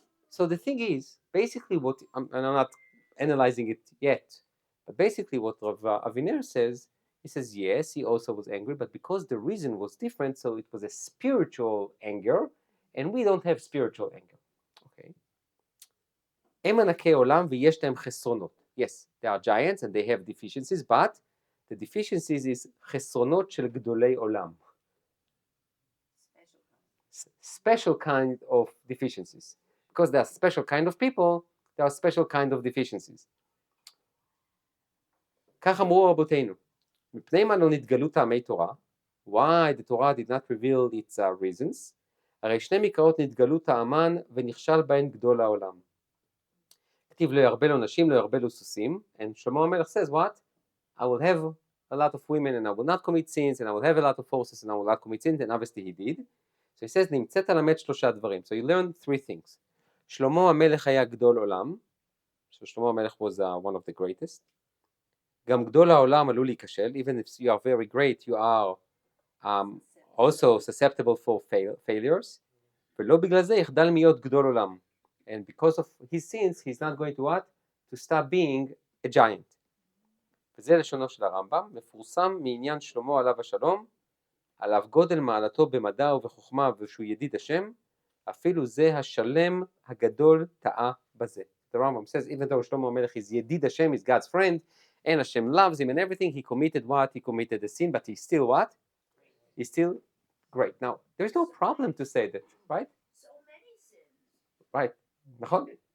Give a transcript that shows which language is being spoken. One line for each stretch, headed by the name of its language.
English: So the thing is, basically what, and I'm not analyzing it yet, but basically what Rav Aviner says, he says, yes, he also was angry, but because the reason was different, so it was a spiritual anger, and we don't have spiritual anger. Okay?
Hebrew: הם ענקי עולם ויש להם חסרונות.
English: Yes, they are giants and they have deficiencies, but the deficiencies is
Hebrew: חסרונות של גדולי עולם.
English: Special kind of deficiencies. Because they are special kind of people, there are special kind of deficiencies.
Hebrew: כך אמרו רבותינו, מפני מה לא נתגלו טעמי תורה?
English: Why the Torah did not reveal its reasons?
Hebrew: הרי שני מקראות נתגלו טעמן ונכשל בהן גדול העולם. כתיב לא ירבה לו נשים, לא ירבה לו סוסים, and שלמה המלך
English: says what? I will have a lot of women and I will not commit sins, and I will have a lot of horses and I will not commit sins, and obviously he did. So he says,
Hebrew: נמצאת למד שלושה דברים.
English: So you learn 3 things.
Hebrew: שלמה המלך היה גדול עולם.
English: So שלמה המלך was one of the greatest.
Hebrew: גם גדול העולם עלול להיכשל.
English: Even if you are very great, you are also susceptible for failures.
Hebrew: ולא בגלל זה יחדל להיות גדול עולם.
English: And because of his sins, he's not going to what? To stop being a giant.
Hebrew: וזה לשונו של הרמב"ם. מפורסם מעניין שלמה עליו השלום, עליו גודל מעלתו במדע ובחוכמה ושהוא ידיד השם, אפילו זה השלם הגדול טעה בזה.
English: The Rambam says, even though Shlomo HaMelech is ידיד השם, is God's friend, and Hashem loves him and everything, he committed what? He committed a sin, but he's still what? He's still great. Now, there's no problem to say that, right? So many sins. Right.
Hebrew: נכון?